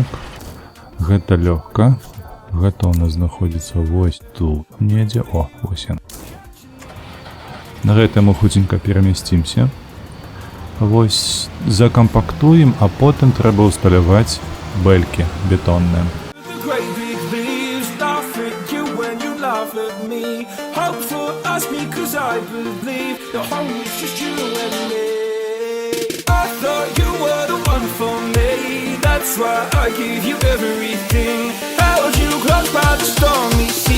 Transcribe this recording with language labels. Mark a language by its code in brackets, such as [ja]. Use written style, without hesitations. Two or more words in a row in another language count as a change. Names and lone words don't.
[be] Гэта лёгка. Гэта у нас знаходзіцца вось тут недзе. О, вось ён. На гэта мы хутенька перамясцімся. Вось закампактуем, а потым трэба усталяваць бэлькі бетонныя. [en] The great big leaves laugh at you when you laugh at me. Hope for us because I believe the home is just you and me. I thought you were the one for me. That's why I give you everything. Held you close by the stormy seas.